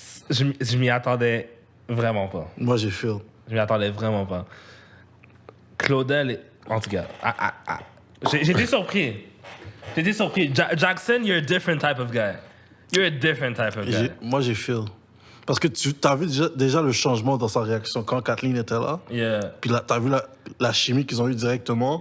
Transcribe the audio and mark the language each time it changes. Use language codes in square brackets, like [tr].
[fr] Je m'y attendais vraiment pas. Moi, j'ai feel. Je m'y attendais vraiment pas. Claudel, en tout cas, j'étais surpris. [en] Jackson, you're a different type of guy. You're a different type of guy. [fr] Moi, j'ai feel. Parce que tu as vu déjà le changement dans sa réaction quand Kathleen était là. [en] Yeah. [fr] Puis là, tu as vu la chimie qu'ils ont eue directement.